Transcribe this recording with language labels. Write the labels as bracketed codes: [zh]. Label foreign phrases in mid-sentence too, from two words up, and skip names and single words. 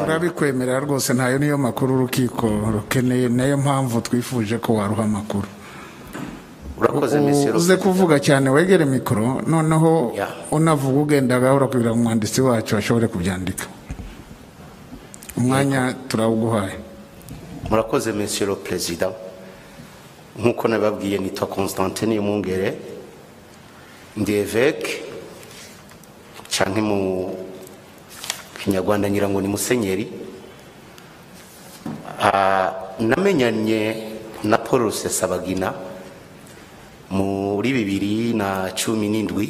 [rw] Turabikwemerera rwose, ntayo niyo makuru urukiko rukeneye, nayo mpamvu twifuje ko waruha amakuru. Urakoze Monsieur. Uze kuvuga cyane, wegere mikoro, noneho unavuga ugenda gahora kugira ngo umwanditsi wacu ashobore kubyandika. Umwanya turawuguhaye. [rn] Murakoze [fr] Monsieur le Président. [rn] Nkuko nababwiye nitwa Constantin Niyomwungere, ndi évêque canke mu Kinyarwanda ngira ngo ni musenyeri. Namenyanye na Paul Rusesabagina muri 2017.